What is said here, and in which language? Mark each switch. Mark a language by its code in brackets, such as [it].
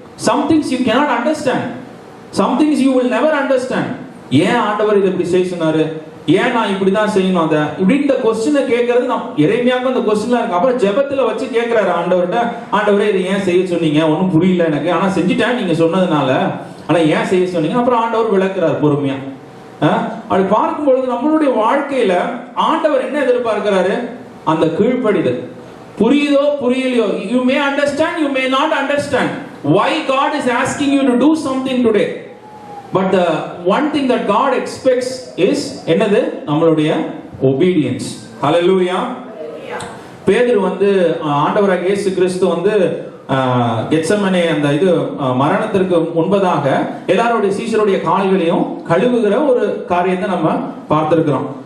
[en] Some things you cannot understand. Some things you will never understand. [ta] ஏன் ஆண்டவர் இதை இப்படி செய்ய சொன்னாரு? ஏன் நான் இப்படிதான் செய்யணும்? அதை இப்படி இந்த கொஸ்டினை கேட்கறது எரேமியாவுக்கு அந்த கொஸ்டின்லாம் இருக்கு. அப்புறம் ஜெபத்துல வச்சு கேட்கிறாரு ஆண்டவர்கிட்ட, ஆண்டவரே இதை ஏன் செய்ய சொன்னீங்க? ஒன்றும் புரியல எனக்கு, ஆனா செஞ்சுட்டேன் நீங்க சொன்னதுனால, ஆனா ஏன் செய்ய சொன்னீங்க? அப்புறம் ஆண்டவர் விளக்குறாரு பொறுமையா. அப்படி பார்க்கும் பொழுது நம்மளுடைய வாழ்க்கையில ஆண்டவர் என்ன எதிர்பார்க்கிறாரு? அந்த கீழ்ப்படிதல். புரியுதோ புரியலையோ, [en] you may understand, you may not understand why God is asking you to do something today, but the one thing that God expects is [ta] என்னது? நம்மளுடைய obedience. Hallelujah. பேதுரு வந்து ஆண்டவராகிய இயேசு கிறிஸ்து வந்து கெத்செமனே அந்த இது மரணத்திற்கு முன்பதாக எல்லாருடைய சீஷருடைய கால்களையும் கழுவுகிற ஒரு காரியத்தை நம்ம பார்த்திருக்கிறோம்.